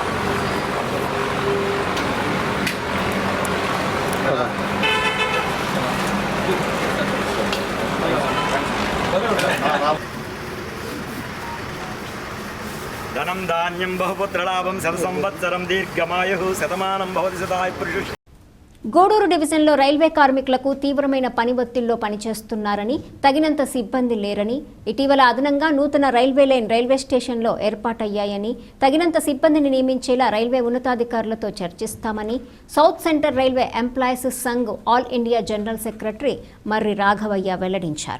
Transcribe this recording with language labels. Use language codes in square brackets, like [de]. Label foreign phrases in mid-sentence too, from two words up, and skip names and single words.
[sa] धनं धान्यं बहुपुत्रलाभं शतसंवत्सरं दीर्घमायुः शतमानं भवति सदाय पुरुष। [te] గూడూరు డివిజన్లో రైల్వే కార్మికులకు తీవ్రమైన పని ఒత్తిడిలో పనిచేస్తున్నారని, తగినంత సిబ్బంది లేరని, ఇటీవల అదనంగా నూతన [en] railway line [te] రైల్వే స్టేషన్లో ఏర్పాటయ్యాయని, తగినంత సిబ్బందిని నియమించేలా రైల్వే ఉన్నతాధికారులతో చర్చిస్తామని సౌత్ సెంట్రల్ రైల్వే ఎంప్లాయీస్ సంఘ్ [en] All India General Secretary [te] మర్రి రాఘవయ్య వెల్లడించారు.